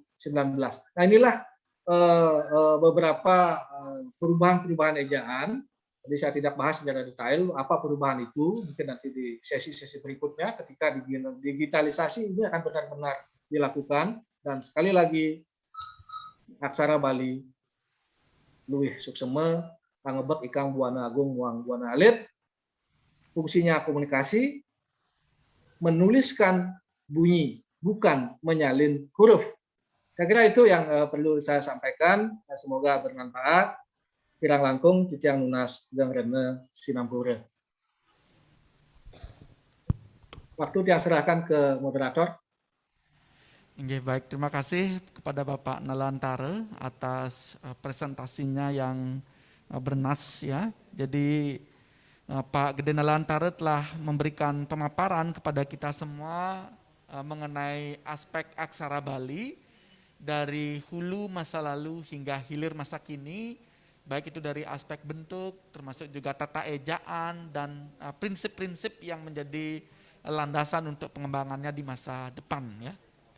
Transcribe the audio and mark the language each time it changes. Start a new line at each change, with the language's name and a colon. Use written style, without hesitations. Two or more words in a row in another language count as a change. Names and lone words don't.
Indonesian: Nah inilah beberapa perubahan-perubahan ejaan. Jadi saya tidak bahas secara detail apa perubahan itu, mungkin nanti di sesi-sesi berikutnya ketika digitalisasi ini akan benar-benar dilakukan. Dan sekali lagi,
Balinese: aksara Bali, luwih sukseme, pangebek ikang buana agung muang buana alit,
Indonesian: fungsinya komunikasi, menuliskan bunyi, bukan menyalin huruf. Saya kira itu yang perlu saya sampaikan, semoga bermanfaat.
Balinese: Kirang langkung, titiang lunas, dan rene sinampura.
Indonesian: Waktu dia serahkan ke moderator. Baik, terima kasih kepada Bapak Nalantara atas presentasinya yang bernas ya. Jadi Pak Gede Nalantara telah memberikan pemaparan kepada kita semua mengenai aspek aksara Bali dari hulu masa lalu hingga hilir masa kini, baik itu dari aspek bentuk, termasuk juga tata ejaan dan prinsip-prinsip yang menjadi landasan untuk pengembangannya di masa depan ya.